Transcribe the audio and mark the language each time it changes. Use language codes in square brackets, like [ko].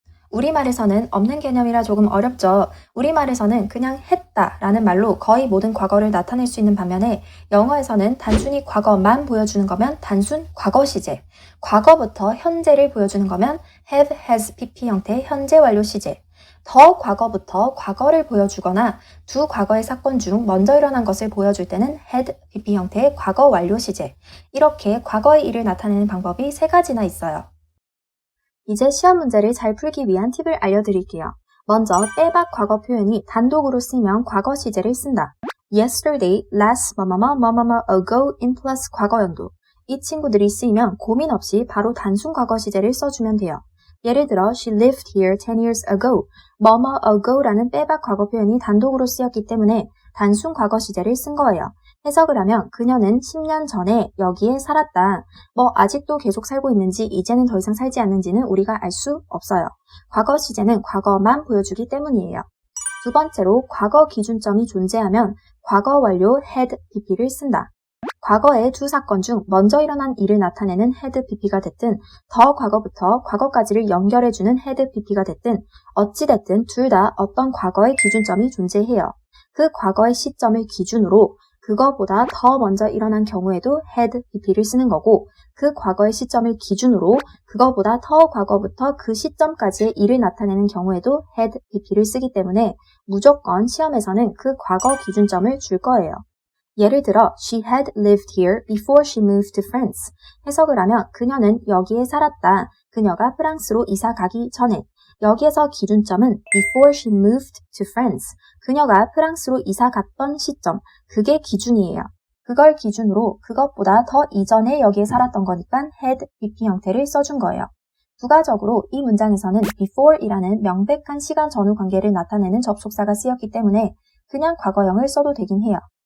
[ko] 우리말에서는 없는 개념이라 조금 어렵죠. 우리말에서는 그냥 했다라는 말로 거의 모든 과거를 나타낼 수 있는 반면에 영어에서는 단순히 과거만 보여주는 거면 단순 과거 시제, 과거부터 현재를 보여주는 거면 have, has, pp 형태의 현재 완료 시제, 더 과거부터 과거를 보여주거나 두 과거의 사건 중 먼저 일어난 것을 보여줄 때는 had, pp 형태의 과거 완료 시제. 이렇게 과거의 일을 나타내는 방법이 3가지나 있어요. 이제 시험 문제를 잘 풀기 위한 팁을 알려드릴게요. 먼저 빼박 과거 표현이 단독으로 쓰이면 과거 시제를 쓴다. [en] Yesterday, last, 뭐뭐뭐 ago in plus 과거연도. [ko] 이 친구들이 쓰이면 고민 없이 바로 단순 과거 시제를 써주면 돼요. 예를 들어 [en] she lived here 10 years ago. [ko] 뭐뭐 ago라는 빼박 과거 표현이 단독으로 쓰였기 때문에 단순 과거 시제를 쓴 거예요. 해석을 하면 그녀는 10년 전에 여기에 살았다. 아직도 계속 살고 있는지 이제는 더 이상 살지 않는지는 우리가 알 수 없어요. 과거 시제는 과거만 보여주기 때문이에요. 두 번째로 과거 기준점이 존재하면 과거 완료 had pp를 쓴다. 과거의 두 사건 중 먼저 일어난 일을 나타내는 had pp가 됐든 더 과거부터 과거까지를 연결해주는 had pp가 됐든 어찌됐든 둘 다 어떤 과거의 기준점이 존재해요. 그 과거의 시점을 기준으로 그거보다 더 먼저 일어난 경우에도 had pp를 쓰는 거고 그 과거의 시점을 기준으로 그거보다 더 과거부터 그 시점까지의 일을 나타내는 경우에도 had pp를 쓰기 때문에 무조건 시험에서는 그 과거 기준점을 줄 거예요. 예를 들어 [en] she had lived here before she moved to France. [ko] 해석을 하면 그녀는 여기에 살았다. 그녀가 프랑스로 이사 가기 전에. 여기에서 기준점은 [en] before she moved to France. [ko] 그녀가 프랑스로 이사 갔던 시점. 그게 기준이에요. 그걸 기준으로 그것보다 더 이전에 여기에 살았던 거니까 had pp 형태를 써준 거예요. 부가적으로 이 문장에서는 before이라는 명백한 시간 전후 관계를 나타내는 접속사가 쓰였기 때문에 그냥 과거형을 써도 되긴 해요.